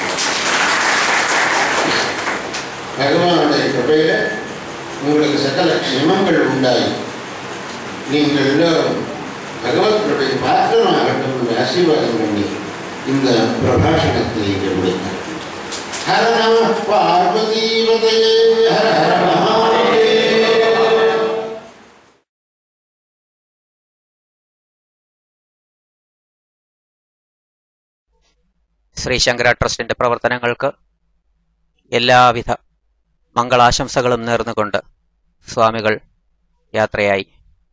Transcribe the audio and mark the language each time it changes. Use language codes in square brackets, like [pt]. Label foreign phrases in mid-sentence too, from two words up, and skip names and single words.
[ta] பகவானுடைய கிருபையில உங்களுக்கு சகல க்ஷேமங்கள் உண்டாகி நீங்கள் எல்லோரும் பகவத் கிருபை பாத்திரமாகட்டும் என்று ஆசீர்வாதம் பண்ணி இந்த பிரபாஷணத்தை இங்கே முடித்தார். [sa] हर नम पार्वतीपतये हर हर महादेव. [ml] ശ്രീശങ്കര ട്രസ്റ്റിന്റെ പ്രവർത്തനങ്ങൾക്ക് എല്ലാവിധ മംഗളാശംസകളും നേർന്നുകൊണ്ട് സ്വാമികൾ യാത്രയായി.